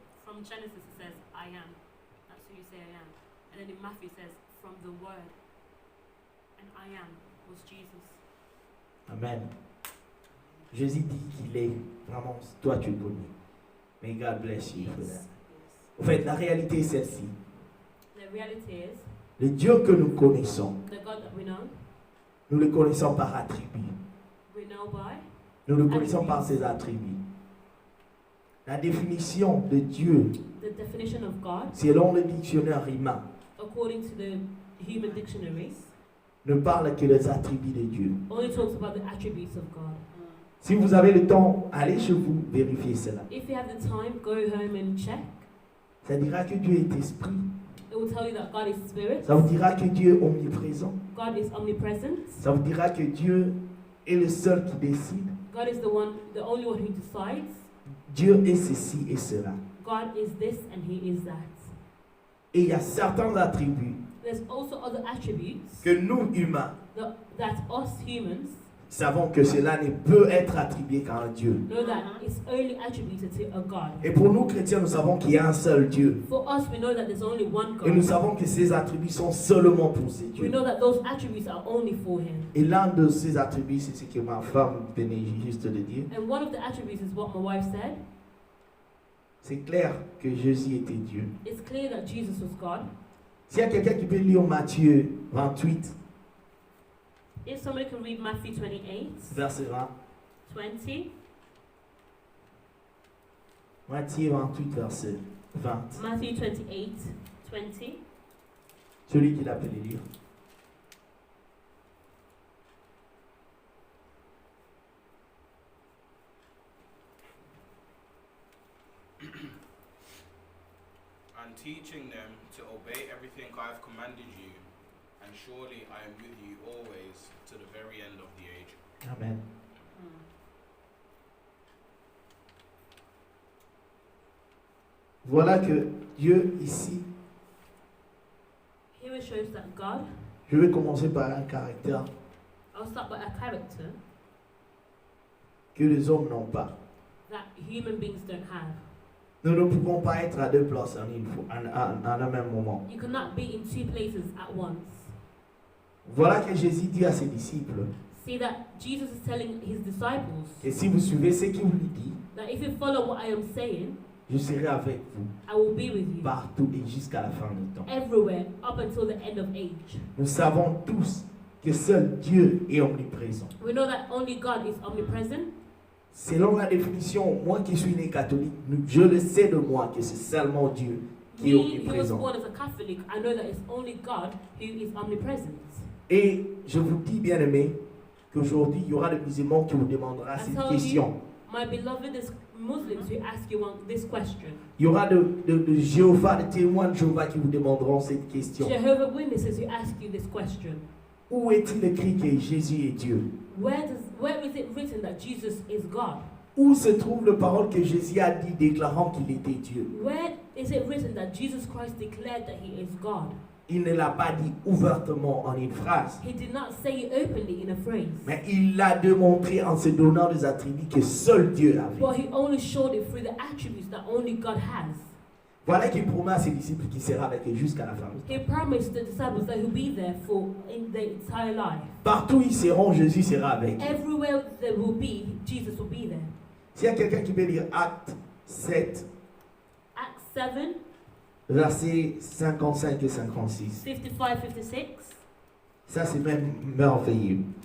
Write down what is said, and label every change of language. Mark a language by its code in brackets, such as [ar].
[en] From Genesis it says, I am. That's who you say I am. And then in Matthew it says, from the word. And I am was Jesus. Amen. [fr] Jésus dit qu'il est vraiment, toi tu le connais. [en] May God bless you for that. [fr] En fait, la réalité est celle-ci. [en] The reality is, [fr] Le Dieu que nous connaissons, [en] the God that we know, [fr] nous le connaissons par attributs. [en] we know by. [fr] Nous le connaissons par ses attributs. La définition de Dieu, [en] The definition of God, [fr] selon le dictionnaire RIMA, [en] according to the human dictionaries, [fr] ne parle que des attributs de Dieu. [en] only talks about the attributes of God. [fr] Si vous avez le temps, allez chez vous vérifier cela. [en] If you have the time, go home and check. [fr] Ça dira que Dieu est esprit. [en] It will tell you that God is spirit, [fr] Ça vous dira que Dieu est omniprésent. [en] God is omnipresent, [fr] Ça vous dira que Dieu est le seul qui décide. [en] God is the only one who decides, [fr] Dieu est ceci et cela. [en] God is this and He is that. [fr] Et il y a certains attributs [en] There's also other attributes [fr] que nous, humains, [en] that us humans [fr] savons que cela ne peut être attribué qu'à un Dieu. [en] know that it's only attributed to a God. [fr] Et pour nous, chrétiens, nous savons qu'il y a un seul Dieu. [en] For us, we know that there's only one [fr] Et nous [en] God. [fr] savons que ces attributs sont seulement pour ces [en] We [fr] dieux. [en] know that those attributes are only for Him. [fr] Et l'un de ces attributs, c'est ce que ma femme venait juste de dire. [en] And one of the attributes is what my wife said. [fr] C'est clair que Jésus était Dieu. [en] It's clear that Jesus was God. [fr] S'il y a quelqu'un qui peut lire Matthieu 28, [en] If somebody can read Matthew 28, [fr] verset 20. [en] 20. [fr] Matthieu 28, verset 20. [en] Matthew 28, 20. [fr] Celui qui l'a appelé lire. [en] And teaching them to obey everything I have commanded you, and surely I am with you always to the very end of the age. Amen. Mm. [fr] Voilà que Dieu ici, [en] Here it shows that God, [fr] je vais commencer par un caractère [en] I'll start by a character [fr] que les hommes n'ont pas. [en] that human beings don't have. [fr] Nous ne pouvons pas être à deux places en un même moment. [en] You cannot be in two places at once. [fr] Voilà que Jésus dit à ses disciples [en] See that Jesus is telling his disciples [fr] que si vous suivez ce qu'il vous dit, [en] that if you follow what I am saying, [fr] je serai avec vous [en] I will be with you [fr] partout et jusqu'à la fin du temps. [en] everywhere up until the end of age. [fr] Nous savons tous que seul Dieu est omniprésent. [en] We know that only God is omnipresent. [fr] Selon la définition, moi qui suis né catholique, je le sais de moi que c'est seulement Dieu qui est [en] Me, who was [fr] omniprésent. [en] born as a Catholic, I know that it's only God who is omnipresent. [fr] Et je vous dis, bien aimé, qu'aujourd'hui, il y aura des musulmans qui vous demanderont [en] I [fr] cette [en] tell you, [fr] question. [en] My beloved is Muslims who ask you this question. [fr] Il y aura de Jéhovah, de témoins de Jéhovah qui vous demanderont cette question. [en] Jehovah Witnesses who ask you this question. [fr] Où est-il écrit que Jésus est Dieu? [en] Where is it written that Jesus is God? [fr] Où se trouve la parole que Jésus a dit déclarant qu'il était Dieu? [en] Where is it written that Jesus Christ declared that he is God? [fr] Il ne l'a pas dit ouvertement en une phrase, [en] He did not say it openly in a phrase, [fr] mais il l'a démontré en se donnant des attributs que seul Dieu avait. [en] but he only showed it through the attributes that only God has. [fr] Voilà qu'il promet à ses disciples qu'il sera avec eux jusqu'à la fin. [en] He promised the disciples that he'll be there for in their entire life. [fr] Partout où ils seront, Jésus sera avec eux. [en] Everywhere there will be, Jesus will be there. [fr] S'il y a quelqu'un qui peut lire Actes 7, [en] Acts 7, [fr] versets 55 et 56. [en] 55, 56. [fr] Ça, c'est même merveilleux.